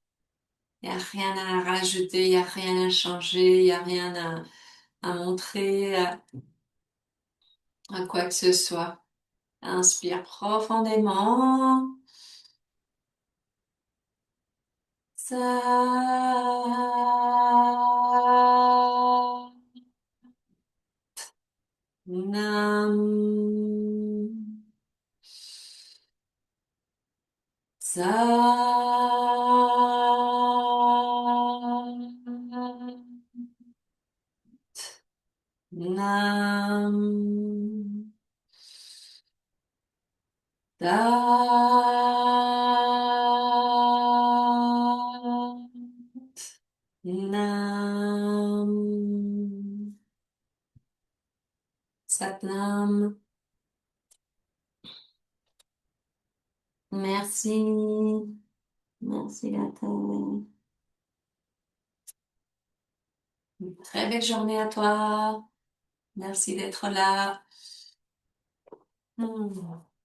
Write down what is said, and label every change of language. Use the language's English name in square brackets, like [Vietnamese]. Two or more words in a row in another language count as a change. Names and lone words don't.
[French] Il n'y a rien à rajouter, il n'y a rien à changer, il n'y a rien à montrer à quoi que ce soit. Inspire profondément. Ça. [Punjabi] Nam. Sa. Nam. Da. Nam. Satnam. [French] Merci. Merci la Terre. Une très belle journée à toi. Merci d'être là. Hmm.